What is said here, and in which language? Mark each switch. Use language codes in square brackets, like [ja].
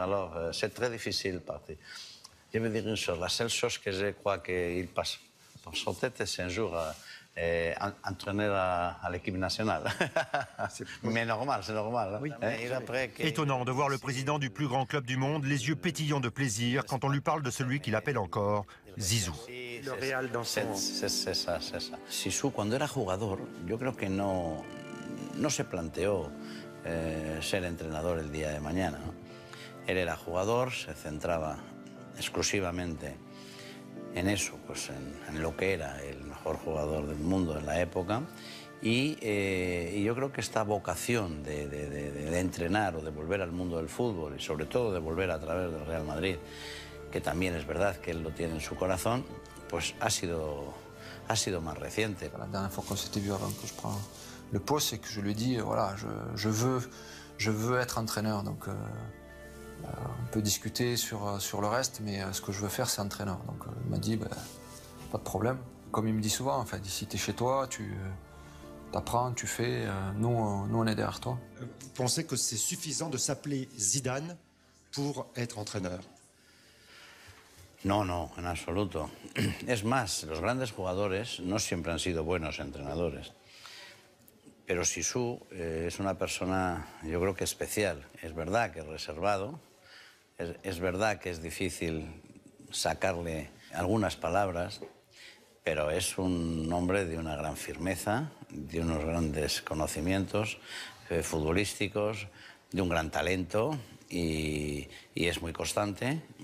[fr] Alors, c'est très difficile de partir. Je veux dire une chose, la seule chose que je crois qu'il passe par son tête, c'est un jour entraîneur à l'équipe nationale. Mais normal, c'est normal. Étonnant de voir le président du plus grand club du monde les yeux pétillants de plaisir quand on lui parle de celui qu'il appelle encore Zizou. Le Real dans son... C'est ça. [es] Zizou, cuando era jugador, yo creo que no se planteó ser entrenador el día de mañana, ¿no? Él era jugador, se centraba exclusivamente en eso, pues en lo que era el mejor jugador del mundo en la época. Y yo creo que esta vocación de entrenar o de volver al mundo del fútbol y sobre todo de volver a través del Real Madrid, que también es verdad que él lo tiene en su corazón, pues ha sido más reciente. [fr] La dernière fois qu'on s'était vu avant que je prenne le poste, c'est que je lui ai dit, voilà, je veux être entraîneur. Donc On peut discuter sur le reste, mais ce que je veux faire, c'est entraîneur. Donc il m'a dit, pas de problème. Comme il me dit souvent, en fait, ici tu es chez toi, tu apprends, tu fais, nous on est derrière toi. Vous pensez que c'est suffisant de s'appeler Zidane pour être entraîneur? [es] No, no, en absoluto. Es más, los grandes jugadores no siempre han sido buenos entrenadores. Pero Zizou es una persona, yo creo que especial. Es verdad que es reservado, es verdad que es difícil sacarle algunas palabras, pero es un hombre de una gran firmeza, de unos grandes conocimientos futbolísticos, de un gran talento y es muy constante.